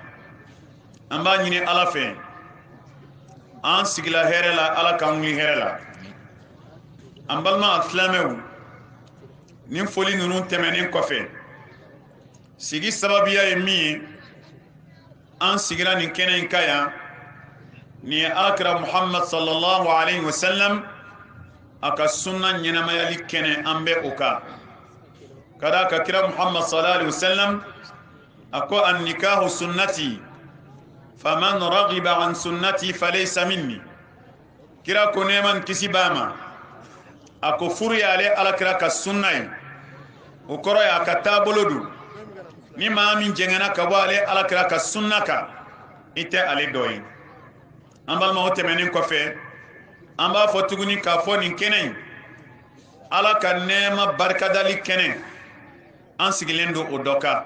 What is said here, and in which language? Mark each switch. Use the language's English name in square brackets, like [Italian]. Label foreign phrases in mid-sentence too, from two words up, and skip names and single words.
[Bambara] an b'a ɲini ala fɛ, an sigila hɛrɛ la, ala k'an wuli hɛrɛ la. an balima silamɛw, nin foli ninnu tɛmɛnen kɔfɛ, sigi sababuya ye min ye, an sigira nin kɛnɛ in ka yan, nin ye alakira Muhammad [Arabic] صلى الله عليه وسلم [Bambara] a ka sunna ɲɛnamayali kɛnɛ, an bɛ o kan. ka da ka kira Muhammad [Arabic] صلى الله عليه وسلم [Bambara] a ko: [Arabic] النكاح سنتي فمن رغب عن سنتي فليس مني. [Bambara] kira ko neman kisi b'a ma, a ko furu y'ale alakira ka sunna ye, o kɔrɔ ye a ka taabolo don. ni maa min jɛngɛna ka bɔ ale alakira ka sunna kan, i tɛ ale dɔ ye. an balima, o tɛmɛnen kɔfɛ, an b'a fɔ tuguni k'a fɔ nin kɛnɛ in, ala ka nɛɛma barikadali kɛnɛ, an sigilen don o dɔ kan.